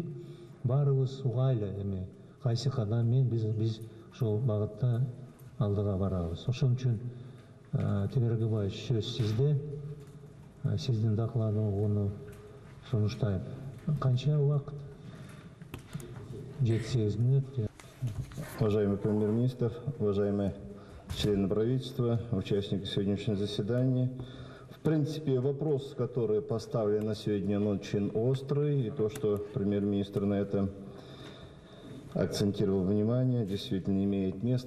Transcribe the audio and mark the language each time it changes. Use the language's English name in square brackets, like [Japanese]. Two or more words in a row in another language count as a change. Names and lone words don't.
[Kyrgyz] Баарыбыз угайлы эми кайсы кадам менен биз ошол багытта алдыга барабыз. Ошон үчүн Темир Агенбаевич, сөз сизде. Сиздин докладыңызды сунуштайм. Канча убакыт? 7-8 минут. [Russian] Уважаемый премьер-министр, уважаемые члены правительства, участники сегодняшнего заседания. В принципе, вопрос, который поставлен на сегодня, он очень острый. И то, что премьер-министр на это акцентировал внимание, действительно имеет место.